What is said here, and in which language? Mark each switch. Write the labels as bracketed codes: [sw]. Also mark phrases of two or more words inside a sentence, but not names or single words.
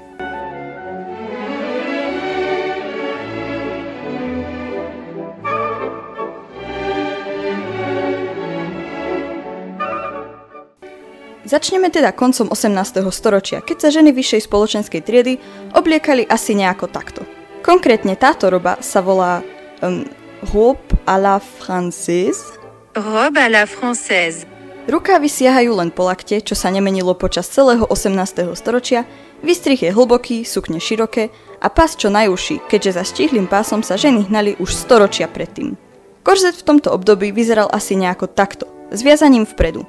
[sk] Začneme teda koncom 18. storočia, keď sa ženy vyššej spoločenskej triedy obliekali asi nejako takto. Konkrétne táto roba sa volá [fr] robe à la française. Robe à la française. Rukávy siahajú len po lakte, čo sa nemenilo počas celého 18. storočia, výstrih je hlboký, sukne široké a pás čo najúžší, keďže za štíhlým pásom sa ženy hnali už storočia predtým. Korzet v tomto období vyzeral asi nejako takto, s viazaním vpredu.